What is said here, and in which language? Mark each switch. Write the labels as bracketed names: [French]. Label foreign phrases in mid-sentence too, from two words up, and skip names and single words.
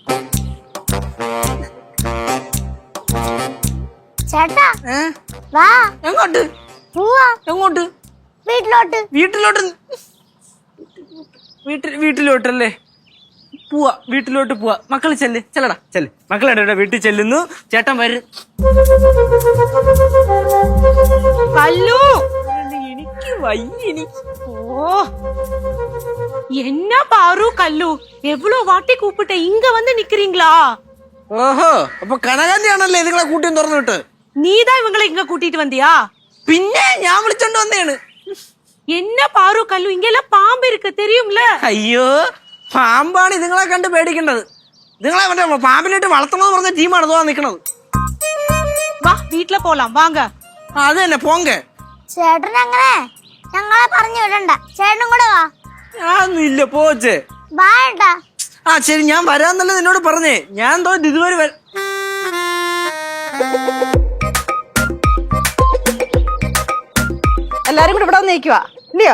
[Malayalam] ചേട്ടാ വാ. എങ്ങോട്ട് പോവാ? എങ്ങോട്ട്? വീട്ടിലോട്ട്. വീട്ടിലോട്ട്? വീട്ടിലോട്ടല്ലേ? പോവാ, വീട്ടിലോട്ട് പോവാ. മക്കള് ചെല്ലടാ. മക്കളെ വീട്ടിൽ ചെല്ലുന്നു. ചേട്ടൻ വരും. [Tamil] கல்லு எனக்கு வய்யினி. ஓ என்ன பாரு கல்லு, எவ்வளவு வாட்டி கூப்பிட்ட, இங்க வந்து நிக்கிறீங்களா? [Malayalam] ഓഹോ, അപ്പൊ കനകാന്തിയാണല്ലേ നിങ്ങളെ കൂട്ടിയും തുറന്നു വിട്ട്? [Tamil] நீதான் இவங்களை இங்க கூட்டிட்டு வந்தியா? [Malayalam] പിന്നെ ഞാൻ വിളിച്ചോണ്ട് വന്നേണ്. [Tamil] என்ன பாரு கல்லு, இங்கெல்லாம் பாம்பு இருக்கு தெரியும்ல? [Malayalam] അയ്യോ, പാമ്പാണ് നിങ്ങളെ കണ്ട് പേടിക്കേണ്ടത്. നിങ്ങളെ മറ്റേ പാമ്പിനായിട്ട് വളർത്തണമെന്ന് പറഞ്ഞ ടീമാണ് തോന്നാൻ നിക്കണത്. [Tamil] வா வீட்ல போலாம் வாங்க. [Malayalam] അത് തന്നെ, പോങ്ക. ചേട്ടൻ അങ്ങനെ ഞങ്ങളെ പറഞ്ഞു വിടണ്ട. ചേട്ടനും കൂടെ വാ. ഞാനൊന്നും ഇല്ല, പോച്ചേ. വാ ഏട്ടാ. ശരി, ഞാൻ വരാന്നല്ലേ നിന്നോട് പറഞ്ഞേ. ഞാൻ തോന്നി ഇതുവരെ എല്ലാരും കൂടെ ഇവിടെ വന്ന് നിൽക്കുക ഇല്ലയോ?